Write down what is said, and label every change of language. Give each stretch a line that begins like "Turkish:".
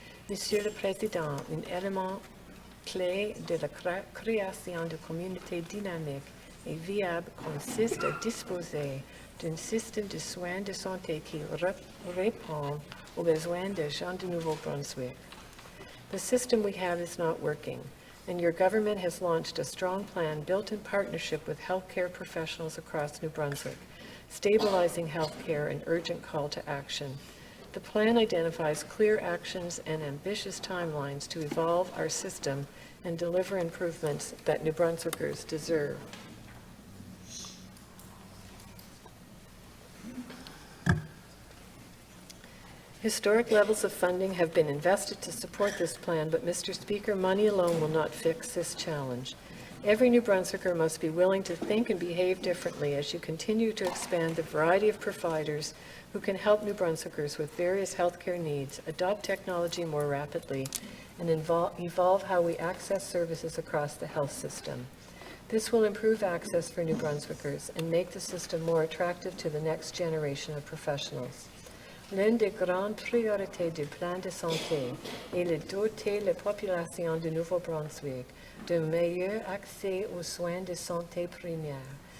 French: Monsieur le Président, un élément clé de la création de communautés dynamiques et viables consiste à disposer d'un système de soins de santé qui répond aux besoins des gens du Nouveau-Brunswick.
English: The system we have is not working, and your government has launched a strong plan built in partnership with healthcare professionals across New Brunswick, stabilizing healthcare and urgent call to action. The plan identifies clear actions and ambitious timelines to evolve our system and deliver improvements that New Brunswickers deserve. Historic levels of funding have been invested to support this plan, but Mr. Speaker, money alone will not fix this challenge. Every New Brunswicker must be willing to think and behave differently as you continue to expand the variety of providers who can help New Brunswickers with various healthcare needs, adopt technology more rapidly, and evolve how we access services across the health system. This will improve access for New Brunswickers and make the system more attractive to the next generation of professionals.
French: L'une des grandes priorités du plan de santé est de doter la population du Nouveau-Brunswick d'un meilleur accès aux soins de santé primaires.